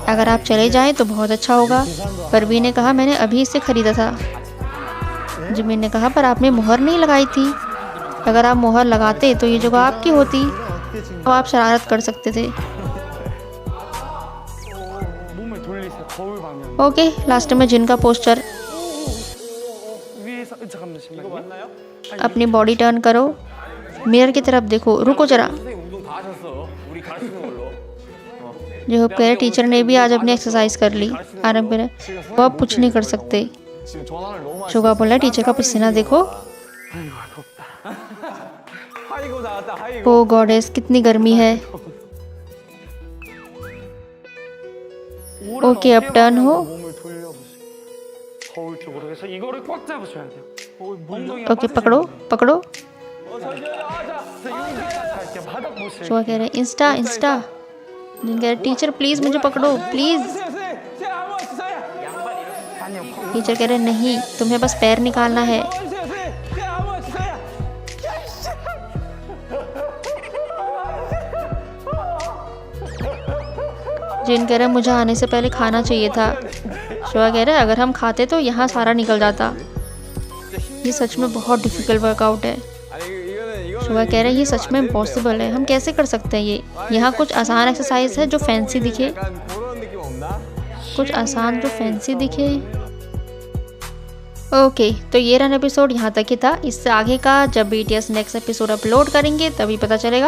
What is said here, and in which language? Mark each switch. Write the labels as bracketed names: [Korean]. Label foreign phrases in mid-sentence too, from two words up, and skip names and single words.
[Hindi] अगर आप चले जाएं तो बहुत अच्छा होगा। परवीन ने कहा मैंने अभी इसे ख़रीदा था। जिमिन ने कहा पर आपने मोहर नहीं लगाई थी। अगर आप मोहर लगाते तो ये जगह आपकी होती, तो आप शरारत कर सकते थे। [Korean] 몸을 돌리세요. 거울 방향. [Hindi] ओके, लास्ट में जिन का पोस्टर। [Korean] 위에서 잠깐만 이거 맞나요? [Hindi] अपनी [English] body turn [Hindi] करो, मिरर की तरफ देखो। रुको जरा। [Korean] 운동 다 하셨어. 우리 가르치는 걸로. [Hindi] जो कह रहे टीचर ने भी आज अपनी एक्सरसाइज कर ली। आरम कह रहे वो अब कुछ नहीं कर सकते। [Korean] 지금 전화를 너무 많이. [Hindi] शुगा बोला टीचर का पसीना देखो। [Korean] 아이고 덥다. 하이고 나왔다. 하이고. [English] oh goddess [Hindi] कितनी गर्मी है। ओके, अब टर्न हो। [Korean] 몸을 돌려보세요. 거울 쪽으로 해서 이거를 꽉 잡으셔야 돼요. 엉덩이가 [Hindi] ओके, [Korean] 빠지셔야 [Hindi] पकड़ो [Korean] 돼요. [Hindi] पकड़ो। [Korean] 그래서 여기 딱 갈게요. 바닥 보세요. [Hindi] शुगा कह रहे [English] insta insta. [Hindi] जिन कह रहे [English] teacher please [Hindi] मुझे पकड़ो प्लीज़। [Korean] 아니요. [Hindi] टीचर कह रहे नहीं, तुम्हें बस पैर निकालना है। जिन कह रहे मुझे आने से पहले खाना चाहिए था। शुगा कह रहे अगर हम खाते तो यहाँ सारा निकल जाता। ये सच में बहुत [English] difficult workout [Hindi] है। [Korean] 아니 이거는 [Hindi] शुभा कह रहा है ये सच में इम्पॉसिबल है, हम कैसे कर सकते हैं ये। यहाँ कुछ आसान एक्सरसाइज है जो फैंसी दिखे, कुछ आसान जो फैंसी दिखे। ओके, तो ये रन एपिसोड यहाँ तक ही था। इससे आगे का जब BTS [English] next episode upload [Hindi] करेंगे तभी पता चलेगा।